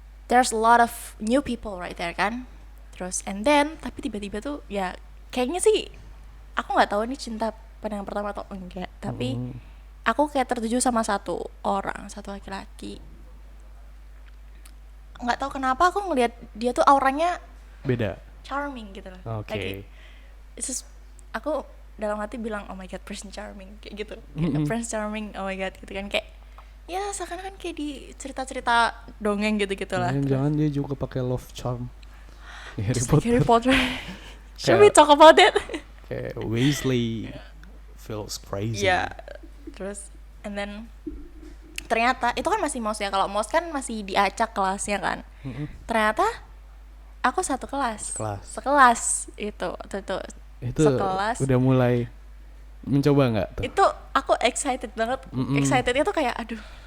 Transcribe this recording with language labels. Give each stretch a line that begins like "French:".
English: There's a lot of new people right there kan.
Indonesian: Terus
English: and then
Indonesian: tapi tiba-tiba tuh ya kayaknya sih aku nggak tahu ini cinta pandangan pertama atau enggak, tapi aku kayak tertuju sama satu laki-laki. Nggak tahu kenapa aku ngelihat dia tuh auranya Beda. charming gitu loh. Oke. Aku dalam hati bilang
English: oh my god,
Indonesian: Prince Charming kayak gitu. Kayak Prince Charming, oh my god gitu kan, kayak ya seakan-akan kayak di cerita-cerita dongeng gitu-gitu lah. Jangan dia juga pakai love charm.
English: Just like Harry Potter. Should we talk about it?
Indonesian: Kayak
English: Weasley feels crazy. Yeah.
Indonesian: Terus
English: and then
Indonesian: ternyata itu kan masih MOS ya. Kalau MOS kan masih diacak kelasnya kan. Ternyata aku satu kelas. Sekelas itu sekelas. Udah mulai mencoba nggak tuh? Itu aku excited banget. Excitednya tuh kayak aduh